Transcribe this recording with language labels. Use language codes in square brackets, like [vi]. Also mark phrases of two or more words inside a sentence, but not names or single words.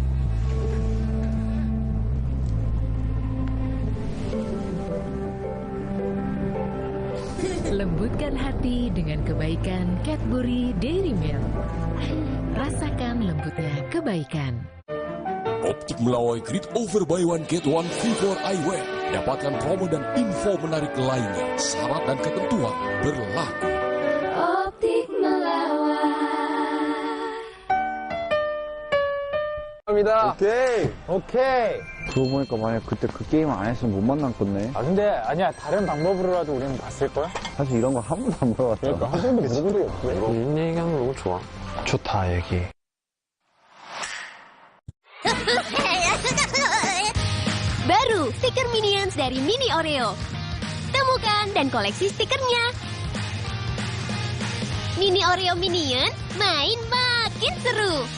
[id] Lembutkan hati dengan kebaikan Cadbury Dairy Milk. Rasakan lembutnya kebaikan. [en] Optik Melawai Grid Over Buy One Get One Free for Eyewear. [id] Dapatkan promo dan info menarik lainnya. Syarat dan ketentuan berlaku. Optik Melawai. [ko] 오케이. 그러고 보니까 만약 그때 그 게임 안 했으면 못 만났겠네. 아 근데 아니야 다른 방법으로라도 우리는 봤을걸? 사실 이런 거 한 번도 안 물어봤어. 그러니까 한 번도 물어본 적이 없어. 이 얘기하는 거 너무 좋아. 좋다 얘기. [id] Baru stiker Minions dari Mini Oreo. Temukan dan koleksi stikernya. Mini Oreo Minion, main makin seru.